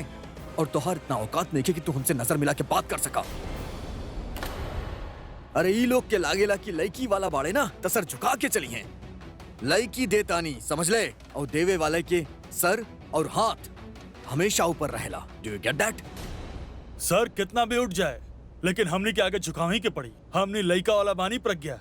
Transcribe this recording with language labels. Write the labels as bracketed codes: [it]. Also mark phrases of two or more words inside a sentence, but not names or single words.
[bho] और तोहार इतना औकात नहीं कि तू हमसे नजर मिला के बात कर सका। अरे ई लोग के लागेला कि लड़की वाला बाड़े ना तो सर झुका के चली हैं। लड़की देतानी, समझ ले, और देवे वाले के सर और हाथ हमेशा ऊपर रहेला। [en] Do you get that? [bho] सर कितना भी उठ जाए लेकिन हमने के आगे झुकाव ही के पड़ी। हमने लड़का वाला बानी प्रज्ञा।